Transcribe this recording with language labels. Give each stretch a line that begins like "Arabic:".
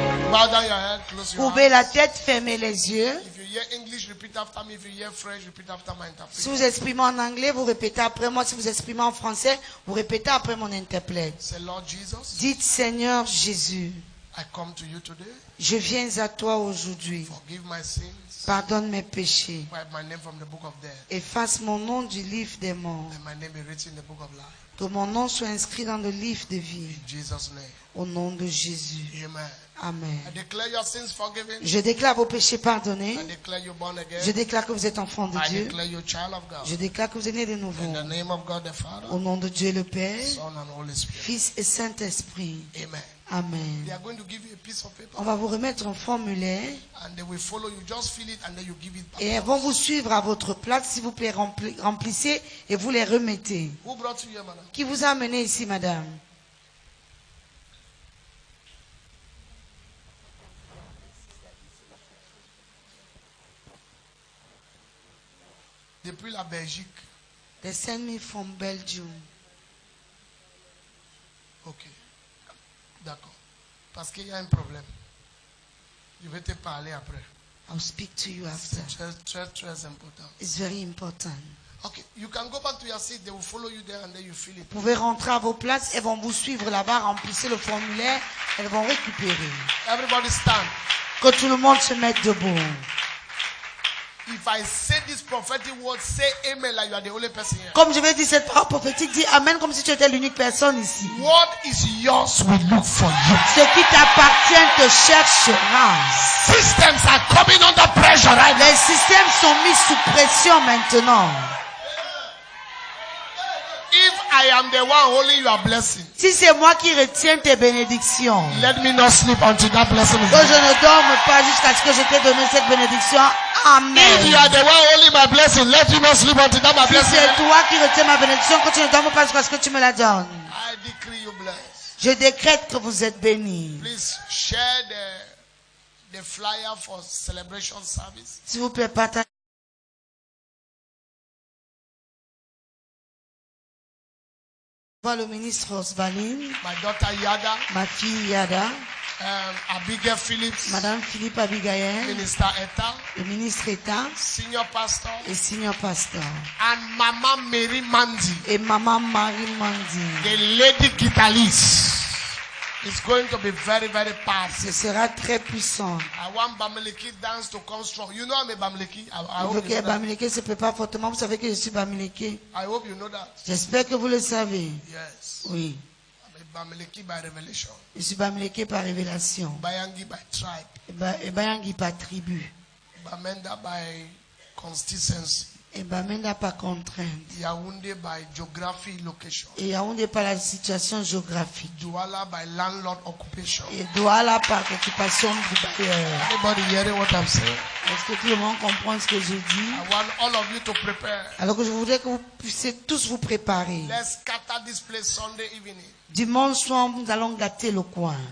English: Bow down your head, close your
French: Ouvrez
English: eyes.
French: la tête, fermez les yeux.
English: If you hear English, repeat after me. If you hear French, repeat after my
French: Si
English: interpreter.
French: vous exprimez en anglais, vous répétez après moi. Si vous exprimez en français, vous répétez après mon interprète.
English: Say, Lord Jesus,
French: Dites, Seigneur Jésus,
English: I come to you today.
French: je viens à toi aujourd'hui.
English: Forgive my sins.
French: Pardonne mes péchés.
English: Wipe my name from the book of death.
French: Efface mon nom du livre des morts.
English: And my name be written in the book of life.
French: Que mon nom soit inscrit dans le livre de vie.
English: In Jesus' name.
French: Au nom de Jésus.
English: Amen.
French: Amen.
English: I declare your sins forgiven.
French: Je déclare vos péchés pardonnés.
English: I declare you born again.
French: Je déclare que vous êtes enfant de
English: I
French: Dieu.
English: declare you child of God.
French: Je déclare que vous êtes né de nouveau.
English: In the name of God the Father,
French: Au nom de Dieu le Père,
English: Son and Holy Spirit.
French: Fils et Saint-Esprit.
English: Amen.
French: Amen.
English: They are going to give you a piece of paper
French: On va vous remettre un formulaire
English: and they will follow you. Just fill it and then you give it back.
French: et elles vont vous suivre à votre place. S'il vous plaît, remplissez et vous les remettez.
English: Who brought you here, madam?
French: Qui vous a amené ici, madame? Depuis la Belgique.
English: They sent me from Belgium.
French: Ok. D'accord. Parce qu'il y a un problème. Je vais te parler après.
English: I'll speak to you after.
French: C'est très, très, très important.
English: It's very important. Okay. You can go back to your seat. They will follow you there and then you fill it.
French: Vous pouvez rentrer à vos places. Elles vont vous suivre là-bas. Remplissez le formulaire. Elles vont récupérer.
English: Everybody stand.
French: Que tout le monde se mette debout.
English: If if I say this prophetic word, say amen like you are the only person here.
French: Comme je vais dire cette parole prophétique, dis amen comme si tu étais l'unique personne ici.
English: What is yours will look for you.
French: Ce qui t'appartient te cherchera.
English: Systems are coming under pressure right now.
French: Les systèmes sont mis sous pression maintenant.
English: If I am the one holding your blessing,
French: Si c'est moi qui retiens tes bénédictions,
English: let me not sleep until that blessing is
French: que je
English: gone.
French: ne dorme pas jusqu'à ce que je t'ai donné cette bénédiction.
English: Amen. If you are the one holding my blessing, let you not sleep until that my
French: Si
English: blessing.
French: c'est toi qui retiens ma bénédiction, que tu ne dormes pas jusqu'à ce que tu me la donnes.
English: I decree you blessed.
French: Je décrète que vous êtes bénis.
English: Please share the flyer for celebration service.
French: S'il vous plaît, partagez. Le ministre Osvaline,
English: My daughter Yada,
French: ma fille Yada,
English: Abigail Phillips,
French: Madame Philippe Abigail,
English: Minister Etta,
French: le ministre État
English: Senior Pastor,
French: et senior pasteur,
English: and Mama Mary Mandy,
French: et Maman Marie Mandi.
English: the lady guitarist. It's going to be very, very powerful.
French: Ce sera très puissant.
English: I want Bamileki dance to come strong. You know I'm a Bamileki. I
French: Il faut
English: hope
French: que
English: you know that.
French: Bamileke se prépare fortement. Vous savez que je suis Bamileke.
English: I hope you know that.
French: J'espère que vous le savez.
English: Yes.
French: Oui.
English: I'm a Bamileki by revelation.
French: Je suis Bamileke par révélation.
English: Bayangi by tribe.
French: Et Bayangi par tribu.
English: Bamenda by constituency.
French: Et Bamenda par contrainte.
English: Yaoundé by geography location.
French: Et Yaoundé par la situation géographique.
English: Douala by landlord occupation.
French: Et Douala par l'occupation du bailleur.
English: Anybody hearing what I'm saying?
French: Est-ce que tout le monde comprend ce que je dis?
English: I want all of you to prepare.
French: Alors que je voudrais que vous puissiez tous vous préparer.
English: Let's scatter this place Sunday evening.
French: Dimanche soir, nous allons gâter le coin.